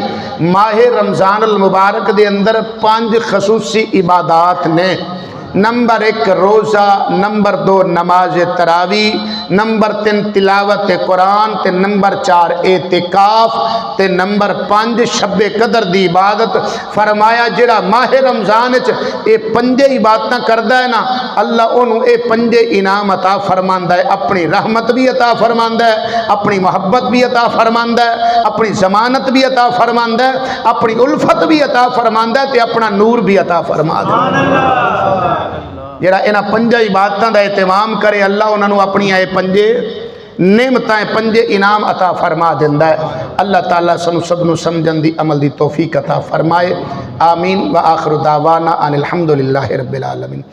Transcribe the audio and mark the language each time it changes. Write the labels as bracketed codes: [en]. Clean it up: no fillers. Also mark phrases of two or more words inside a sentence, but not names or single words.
[pa] ماہ رمضان المبارک دے اندر 5 خصوصی عبادات نے. نمبر 1 روزہ، نمبر 2 نماز تراویح، نمبر 3 تلاوت قرآن، تے نمبر 4 اعتکاف، تے نمبر 5 شب قدر دی عبادت. فرمایا جڑا ماہ رمضان وچ اے 5 عبادتاں کردا ہے نا، اللہ انہوں اے 5 انعام عطا فرماندا ہے. اپنی رحمت بھی عطا فرماندا ہے، اپنی محبت بھی عطا فرماندا ہے، اپنی ضمانت بھی عطا فرماندا ہے، اپنی الفت بھی عطا فرماندا ہے، تے اپنا نور بھی عطا فرماندا ہے. جڑا انہاں 5 عبادتاں دا اہتمام کرے، اللہ انہاں نوں اپنی اے 5 نعمتاں 5 انعام عطا فرما دیندا ہے. اللہ تعالیٰ سنو سب نو سمجھن دی عمل دی توفیق عطا فرمائے. آمین. [ar] وآخر دعوانا ان الحمدللہ رب العالمین.